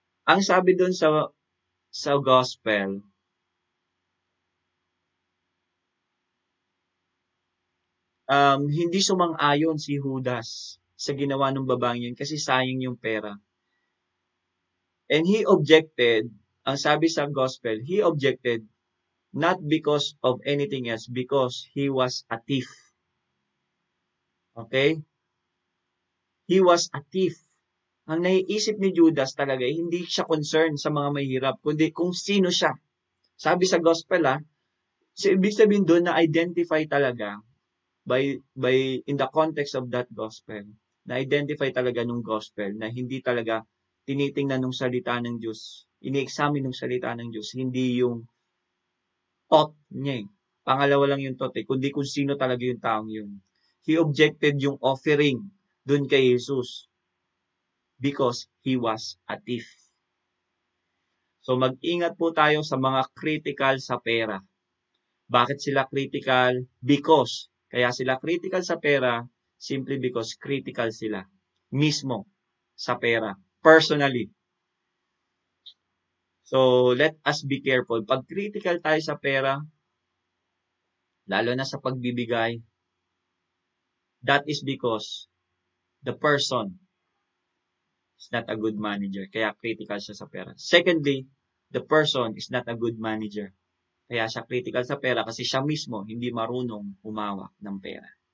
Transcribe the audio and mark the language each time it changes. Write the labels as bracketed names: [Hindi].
[Filipino] Ang sabi doon sa gospel, hindi sumang-ayon si Judas sa ginawa ng babaeng yun kasi sayang yung pera. [English] And he objected, [Filipino] ang sabi sa gospel, [English] he objected not because of anything else, because he was a thief. Okay? He was a thief. [Filipino] Ang naiisip ni Judas talaga, hindi siya concerned sa mga mahirap, kundi kung sino siya. Sabi sa gospel, ibig sabihin doon na identify talaga by [English] in the context of that gospel, [Filipino] na-identify talaga nung gospel na hindi talaga tinitingnan nung salita ng Diyos, ini-examine nung salita ng Diyos, hindi yung thought niya Pangalawa lang yung thought kundi kung sino talaga yung taong yun. [English] He objected [Filipino] yung offering dun kay Jesus [English] because he was a thief. [Filipino] So mag-ingat po tayo sa mga critical sa pera. Bakit sila critical? Because kaya sila critical sa pera [English] simply because [Filipino] critical sila mismo sa pera. Personally. [English] So, let us be careful. [Filipino] Pag critical tayo sa pera, lalo na sa pagbibigay, [English] that is because the person is not a good manager. [Filipino] Kaya critical siya sa pera. [English] Secondly, the person is not a good manager. [Filipino] Kaya siya critical sa pera kasi siya mismo hindi marunong humawak ng pera.